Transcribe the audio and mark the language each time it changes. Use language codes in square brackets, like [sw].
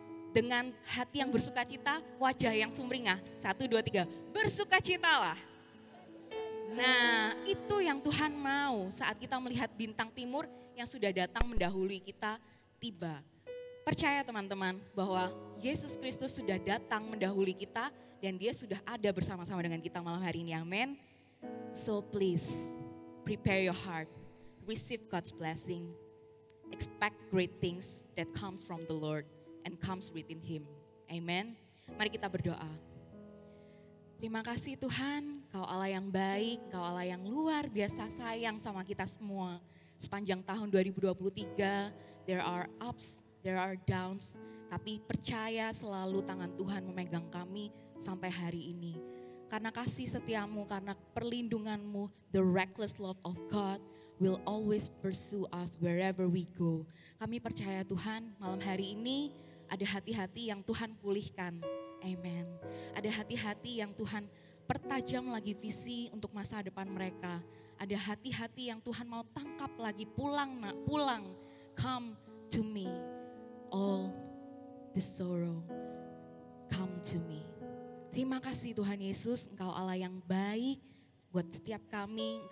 [id] Dengan hati yang bersukacita, wajah yang sumringah. 1, 2, 3. Bersukacitalah. Nah, yang Tuhan mau saat kita melihat bintang timur yang sudah datang mendahului kita tiba. Percaya teman-teman bahwa Yesus Kristus sudah datang mendahului kita dan dia sudah ada bersama-sama dengan kita malam hari ini. Amin. [en] So please prepare your heart, receive God's blessing, expect great things that come from the Lord and comes within Him. [id] Amen. Mari kita berdoa. Terima kasih Tuhan, Kau Allah yang baik, Kau Allah yang luar biasa sayang sama kita semua. Sepanjang tahun 2023, [en] there are ups, there are downs, [id] tapi percaya selalu tangan Tuhan memegang kami sampai hari ini. Karena kasih setiamu, karena perlindunganmu, [en] the reckless love of God will always pursue us wherever we go. [id] Kami percaya Tuhan, malam hari ini ada hati-hati yang Tuhan pulihkan. Amen. Ada hati-hati yang Tuhan pertajam lagi visi untuk masa depan mereka. Ada hati-hati yang Tuhan mau tangkap lagi, pulang nak, pulang. [en] Come to me, all the sorrow, come to me. [id] Terima kasih Tuhan Yesus, Engkau Allah yang baik buat setiap kami.